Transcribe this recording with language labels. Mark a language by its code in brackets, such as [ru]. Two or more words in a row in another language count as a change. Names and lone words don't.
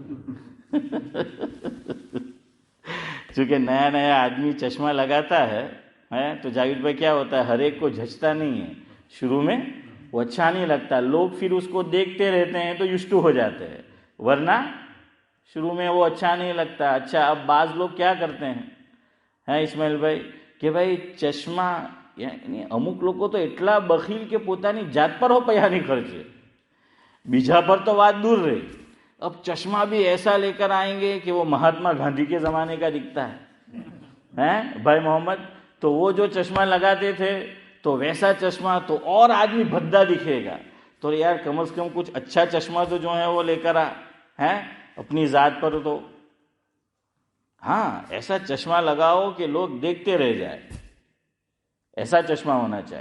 [ur] چونکہ نیا نیا آدمی چشمہ لگاتا ہے تو جاوید بھائی کیا ہوتا ہے، ہر ایک کو جھچتا نہیں ہے، شروع میں وہ اچھا نہیں لگتا، لوگ پھر اس کو دیکھتے رہتے ہیں تو یوزڈ ہو جاتے ہیں، ورنہ شروع میں وہ اچھا نہیں لگتا۔ اچھا اب بعض لوگ کیا کرتے ہیں اسماعیل بھائی کہ بھائی چشمہ، یعنی [gu] અમુક લોગ તો એટલા બખીલ કે પોતાની જાત પર હો પૈસા નહીં ખર્ચે، બીજા [ur] پر تو بات دور رہی، اب چشمہ بھی ایسا لے کر آئیں گے کہ وہ مہاتما گاندھی کے زمانے کا دکھتا ہے بھائی محمد، تو وہ جو چشمہ لگاتے تھے تو ویسا چشمہ تو اور آدمی بھدا دکھے گا، تو یار کم از کم کچھ اچھا چشمہ تو جو ہے وہ لے کر اپنی ذات پر، تو ہاں ایسا چشمہ لگاؤ کہ لوگ دیکھتے رہ جائے، ایسا چشمہ ہونا چاہیے۔